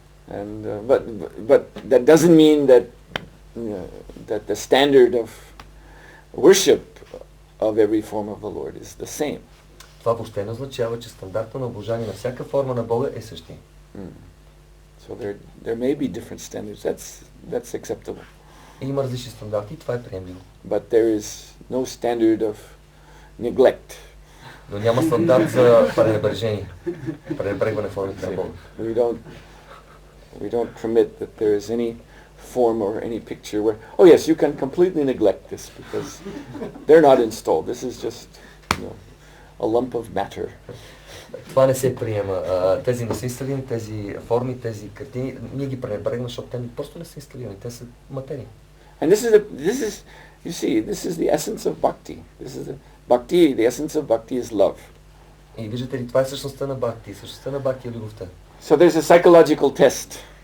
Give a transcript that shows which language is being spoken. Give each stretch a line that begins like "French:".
English: And but that doesn't mean that that the standard of worship of every form of the Lord is the same.
Bulgarian: Това въобще не означава, че стандарта на обожание на всяка форма на Бога е същия.
English: So there may be different standards. That's acceptable.
Bulgarian: Има различни стандарти и това е приемливо.
English: But there is no standard of neglect.
Bulgarian: Но няма стандарт за пренебрежение, пренебрегване формите на Бога.
English: We don't permit that there is any form or any picture where, oh yes, you can completely neglect this because they're not installed. This is just, a lump of matter.
Bulgarian: Това не се приема. Тези не са инсталирани, тези форми, тези картини, ние ги пренебрегваме, защото те просто не са инсталирани, те са материи.
English: And you see, this is the essence of bhakti. The essence of bhakti is love.
Bulgarian: И виждате ли, това е същността на бхакти. Същността на бхакти е любовта.
English: So there's a psychological test.